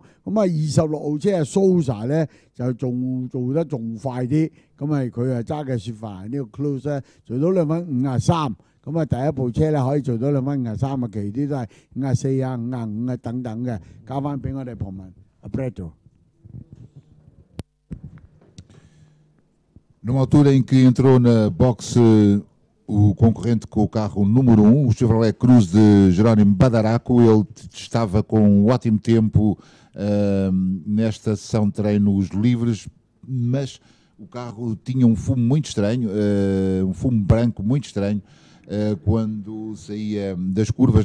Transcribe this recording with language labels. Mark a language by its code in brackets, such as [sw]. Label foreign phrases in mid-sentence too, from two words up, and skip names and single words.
[yue] 咁啊26號車啊蘇 Sir 咧就仲做得仲快啲，咁啊佢啊揸嘅雪佛蘭呢個 Cruise 咧做到2分53。咁啊第一部車咧可以做到2分53啊，其啲都係54啊、55啊等等嘅。交翻俾我哋旁文阿 Brad。 [pt] Numa altura em que entrou na boxe o concorrente com o carro número 1, o Chevrolet Cruze de Jerónimo Badaraco, ele estava com um ótimo tempo nesta sessão de treinos livres, mas o carro tinha um fumo muito estranho, um fumo branco muito estranho, quando saía das curvas.